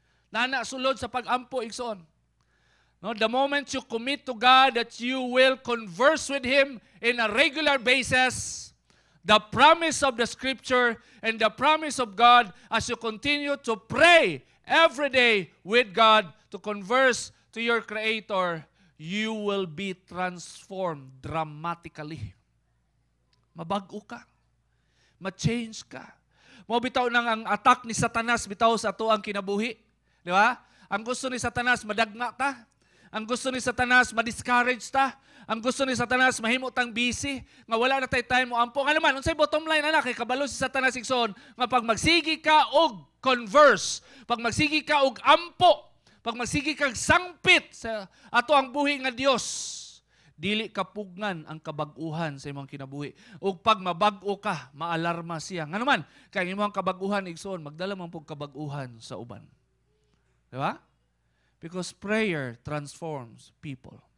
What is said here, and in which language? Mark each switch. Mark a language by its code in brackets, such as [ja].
[ceb] Nana sulod sa pag-ampo igsoon. [en] No, the moment you commit to God that you will converse with Him in a regular basis, the promise of the Scripture and the promise of God as you continue to pray every day with God to converse to your Creator, you will be transformed dramatically. [ceb] Mabago ka. Ma-change ka. Mo bitaw nang ang attack ni Satanas bitaw sa ato ang kinabuhi. Di ba? Ang gusto ni Satanas madagma ta. Ang gusto ni Satanas ma-discourage ta. Ang gusto ni Satanas mahimo tang busy nga wala na tay time mo ampo. Nga naman unsay bottom line anak kay kabalo si Satanas igsoon nga pag magsigi ka og converse, pag magsigi ka og ampo, pag magsigi kag sangpit sa ato ang buhi nga Dios, dili kapugnan ang kabag-uhan sa imong kinabuhi. Ug pag mabag-o ka, maalarma siya. Nga naman kay imong kabag-uhan igsoon magdala man pug kabag-uhan sa uban. Di ba? [en] Because prayer transforms people.